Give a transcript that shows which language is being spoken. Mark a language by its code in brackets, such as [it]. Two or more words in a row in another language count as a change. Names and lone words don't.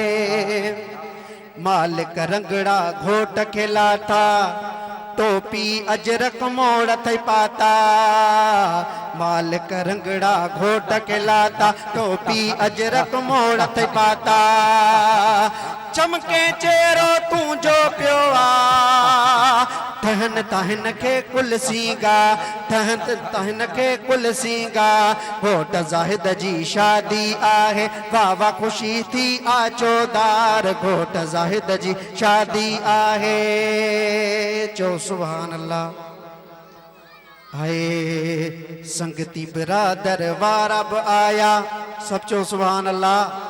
[sd] मालिक रंगड़ा घोट खिलाता, टोपी अजरक मोड़ थई पाता। मालिक रंगड़ा घोट खिलाता, टोपी अजरक मोड़ थई पाता। चमके चेहरो तू जो पियो आ, ठहन तहन के कुल सीगा, ठहन तहन के कुल सीगा। घोट ज़ाहिद जी शादी आहे, वाह वाह खुशी थी आचोदार। घोट ज़ाहिद जी शादी आहे। चो [ar] سبحان الله. [sd] हाय संगती बिरादर वारा बि आया, सब चो [ar] سبحان الله.